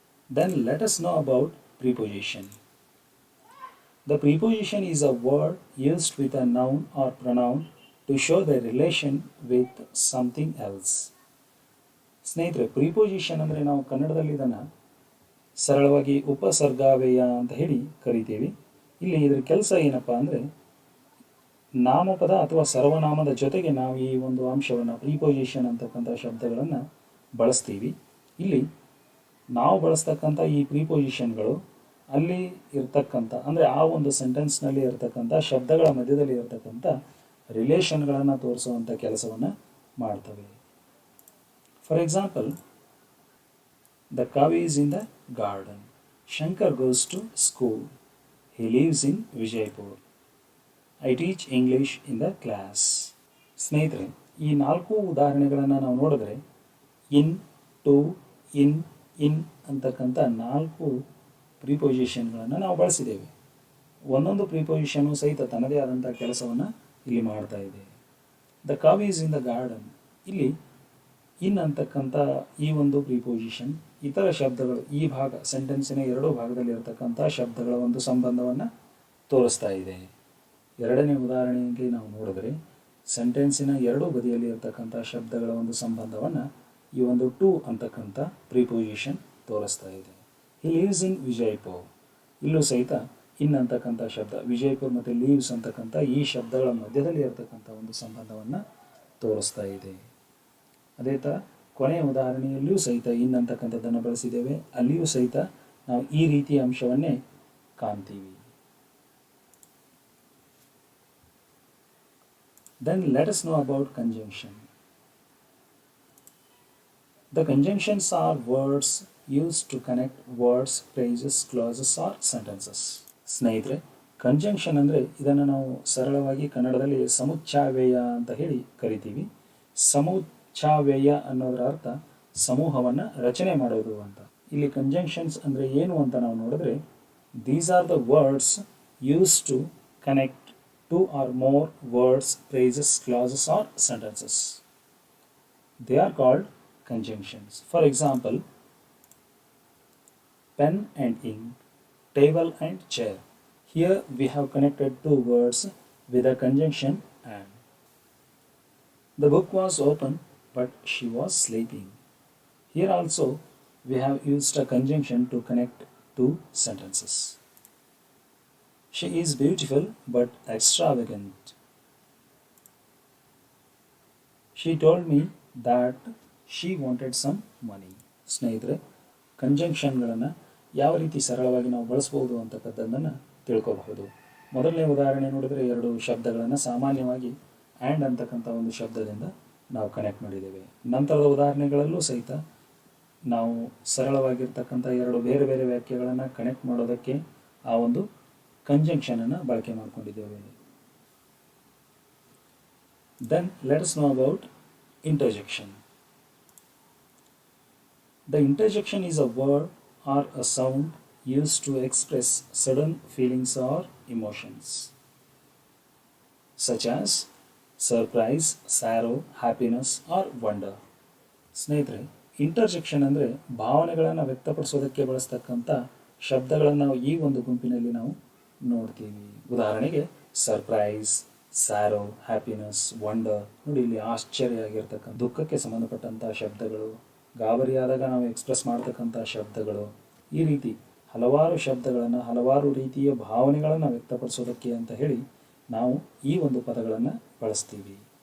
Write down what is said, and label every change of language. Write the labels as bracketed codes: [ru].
[en] Then let us know about preposition. The preposition is a word used with a noun or pronoun to show the relation with something else. [kn] ಸ್ನೇಹಿತರೆ, preposition ಅಂದರೆ ನಾವು ಕನ್ನಡದಲ್ಲಿ ಇದನ್ನು ಸರಳವಾಗಿ ಉಪಸರ್ಗಾವ್ಯಯ ಅಂತ ಹೇಳಿ ಕರಿತೀವಿ. ಇಲ್ಲಿ ಇದರ ಕೆಲಸ ಏನಪ್ಪ ಅಂದರೆ ನಾಮಪದ ಅಥವಾ ಸರ್ವನಾಮದ ಜೊತೆಗೆ ನಾವು ಈ ಒಂದು ಅಂಶವನ್ನು ಪ್ರಿಪೋಸಿಷನ್ ಅಂತಕ್ಕಂಥ ಶಬ್ದಗಳನ್ನು ಬಳಸ್ತೀವಿ. ಇಲ್ಲಿ ನಾವು ಬಳಸ್ತಕ್ಕಂಥ ಈ ಪ್ರಿಪೋಸಿಷನ್ಗಳು ಅಲ್ಲಿ ಇರ್ತಕ್ಕಂಥ ಅಂದರೆ ಆ ಒಂದು ಸೆಂಟೆನ್ಸ್ನಲ್ಲಿ ಇರತಕ್ಕಂಥ ಶಬ್ದಗಳ ಮಧ್ಯದಲ್ಲಿ ಇರತಕ್ಕಂಥ ರಿಲೇಷನ್ಗಳನ್ನು ತೋರಿಸುವಂಥ ಕೆಲಸವನ್ನು ಮಾಡ್ತವೆ. [en] For example, the cow is in the garden. Shankar goes to school. He lives in Vijaypur. I teach English in the class. [kn] ಸ್ನೇಹಿತರೆ, ಈ ನಾಲ್ಕು ಉದಾಹರಣೆಗಳನ್ನು ನಾವು ನೋಡಿದ್ರೆ ಇನ್, ಟು, ಇನ್ ಅಂತಕ್ಕಂಥ ನಾಲ್ಕು ಪ್ರಿಪೊಸಿಷನ್ಗಳನ್ನು ನಾವು ಬಳಸಿದ್ದೇವೆ. ಒಂದೊಂದು ಪ್ರಿಪೊಸಿಷನ್ನು ಸಹಿತ ತನ್ನದೇ ಆದಂಥ ಕೆಲಸವನ್ನು ಇಲ್ಲಿ ಮಾಡ್ತಾ ಇದೆ. [en] The cow is in the garden. [kn] ಇಲ್ಲಿ ಇನ್ ಅಂತಕ್ಕಂಥ ಈ ಒಂದು ಪ್ರಿಪೊಸಿಷನ್ ಇತರ ಶಬ್ದಗಳು ಈ ಭಾಗ ಸೆಂಟೆನ್ಸಿನ ಎರಡೂ ಭಾಗದಲ್ಲಿ ಇರತಕ್ಕಂಥ ಶಬ್ದಗಳ ಒಂದು ಸಂಬಂಧವನ್ನು ತೋರಿಸ್ತಾ ಇದೆ. ಎರಡನೇ ಉದಾಹರಣೆಗೆ ನಾವು ನೋಡಿದ್ರೆ ಸೆಂಟೆನ್ಸಿನ ಎರಡೂ ಬದಿಯಲ್ಲಿ ಇರತಕ್ಕಂಥ ಶಬ್ದಗಳ ಒಂದು ಸಂಬಂಧವನ್ನು ಈ ಒಂದು ಟು ಅಂತಕ್ಕಂಥ ಪ್ರಿಪೊಸಿಷನ್ ತೋರಿಸ್ತಾ ಇದೆ. [en] He lives in Vijaypur. [kn] ಇಲ್ಲೂ ಸಹಿತ ಇನ್ ಅಂತಕ್ಕಂಥ ಶಬ್ದ ವಿಜಯಪುರ್ ಮತ್ತು ಲೀವ್ಸ್ ಅಂತಕ್ಕಂಥ ಈ ಶಬ್ದಗಳ ಮಧ್ಯದಲ್ಲಿ ಇರತಕ್ಕಂಥ ಒಂದು ಸಂಬಂಧವನ್ನು ತೋರಿಸ್ತಾ ಇದೆ. ಅದೇ ಥರ ಕೊನೆಯ ಉದಾಹರಣೆಯಲ್ಲಿಯೂ ಸಹಿತ ಇನ್ ಅಂತಕ್ಕಂಥದ್ದನ್ನು ಬಳಸಿದ್ದೇವೆ. ಅಲ್ಲಿಯೂ ಸಹಿತ ನಾವು ಈ ರೀತಿಯ ಅಂಶವನ್ನೇ ಕಾಣ್ತೀವಿ. [en] Then let us know about conjunction. The conjunctions are words used to connect words, phrases, clauses or sentences. [kn] ಸ್ನೇಹಿತರೆ, ಕಂಜಂಕ್ಷನ್ ಅಂದರೆ ಇದನ್ನು ನಾವು ಸರಳವಾಗಿ ಕನ್ನಡದಲ್ಲಿ ಸಮುಚ್ಚಾವ್ಯಯ ಅಂತ ಹೇಳಿ ಕರಿತೀವಿ. ಸಮುಚ್ಚಾವ್ಯಯ ಅನ್ನೋದರ ಅರ್ಥ ಸಮೂಹವನ್ನು ರಚನೆ ಮಾಡೋದು ಅಂತ. ಇಲ್ಲಿ ಕಂಜಂಕ್ಷನ್ಸ್ ಅಂದರೆ ಏನು ಅಂತ ನಾವು ನೋಡಿದ್ರೆ [en] These are the words use to connect two or more words, phrases, clauses or sentences. They are called conjunctions. For example, pen and ink, table and chair. Here we have connected two words with a conjunction and. The book was open but she was sleeping. Here also we have used a conjunction to connect two sentences. She is beautiful but extravagant. She told me that she wanted some money. [kn] ಸ್ನೇಹಿತರೆ, ಕಂಜಂಕ್ಷನ್ಗಳನ್ನು ಯಾವ ರೀತಿ ಸರಳವಾಗಿ ನಾವು ಬಳಸ್ಬೋದು ಅಂತಕ್ಕಂಥದ್ದನ್ನು ತಿಳ್ಕೋಬಹುದು. ಮೊದಲನೇ ಉದಾಹರಣೆ ನೋಡಿದರೆ ಎರಡು ಶಬ್ದಗಳನ್ನು ಸಾಮಾನ್ಯವಾಗಿ ಆ್ಯಂಡ್ ಅಂತಕ್ಕಂಥ ಒಂದು ಶಬ್ದದಿಂದ ನಾವು ಕನೆಕ್ಟ್ ಮಾಡಿದ್ದೇವೆ. ನಂತರದ ಉದಾಹರಣೆಗಳಲ್ಲೂ ಸಹಿತ ನಾವು ಸರಳವಾಗಿರ್ತಕ್ಕಂಥ ಎರಡು ಬೇರೆ ಬೇರೆ ವಾಕ್ಯಗಳನ್ನು ಕನೆಕ್ಟ್ ಮಾಡೋದಕ್ಕೆ ಆ ಒಂದು ಕಂಜಂಕ್ಷನನ್ನು ಬಳಕೆ ಮಾಡಿಕೊಂಡಿದ್ದೇವೆ. [en] Then let us know about interjection. The interjection is a word or a sound used to express sudden feelings or emotions, such as surprise, sorrow, happiness or wonder. [kn] ಸ್ನೇಹಿತರೆ, ಇಂಟರ್ಜೆಕ್ಷನ್ ಅಂದರೆ ಭಾವನೆಗಳನ್ನು ವ್ಯಕ್ತಪಡಿಸೋದಕ್ಕೆ ಬಳಸ್ತಕ್ಕಂಥ ಶಬ್ದಗಳನ್ನು ನಾವು ಈ ಒಂದು ಗುಂಪಿನಲ್ಲಿ ನಾವು ನೋಡ್ತೀವಿ. ಉದಾಹರಣೆಗೆ ಸರ್ಪ್ರೈಸ್, ಸ್ಯಾರೋ, ಹ್ಯಾಪಿನೆಸ್, ವಂಡರ್. ನೋಡಿ, ಇಲ್ಲಿ ಆಶ್ಚರ್ಯ ಆಗಿರ್ತಕ್ಕಂಥ, ದುಃಖಕ್ಕೆ ಸಂಬಂಧಪಟ್ಟಂಥ ಶಬ್ದಗಳು, ಗಾಬರಿಯಾದಾಗ ನಾವು ಎಕ್ಸ್ಪ್ರೆಸ್ ಮಾಡ್ತಕ್ಕಂಥ ಶಬ್ದಗಳು, ಈ ರೀತಿ ಹಲವಾರು ಶಬ್ದಗಳನ್ನು, ಹಲವಾರು ರೀತಿಯ ಭಾವನೆಗಳನ್ನು ವ್ಯಕ್ತಪಡಿಸೋದಕ್ಕೆ ಅಂತ ಹೇಳಿ ನಾವು ಈ ಒಂದು ಪದಗಳನ್ನು ಬಳಸ್ತೀವಿ.